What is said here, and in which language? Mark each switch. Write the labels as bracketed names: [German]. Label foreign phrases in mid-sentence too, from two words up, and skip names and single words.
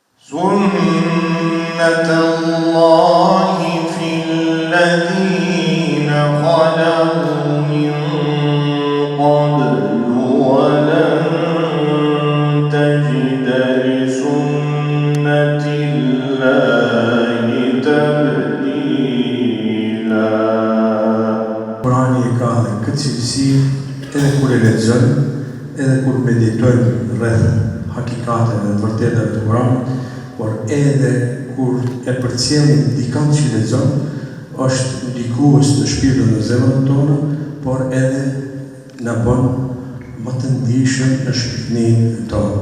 [Arabic] سُنَّةَ اللَّهِ فِي الَّذِينَ خَلَوْا مِن قَبْلُ وَلَن تَجِدَ لِسُنَّةِ اللَّهِ تَبْدِيلًا. [Albanian] Kurani ka dhe këtë cilësi edhe kur e lexojmë, edhe kur meditojmë rreth hakikateve dhe vërtetave të Kuranit, por edhe kur e përcjellim dikant që lexon, është ndikues në shpirtin dhe zemrën tonë, por edhe na bën më të ndihshëm në shpirtnin tonë.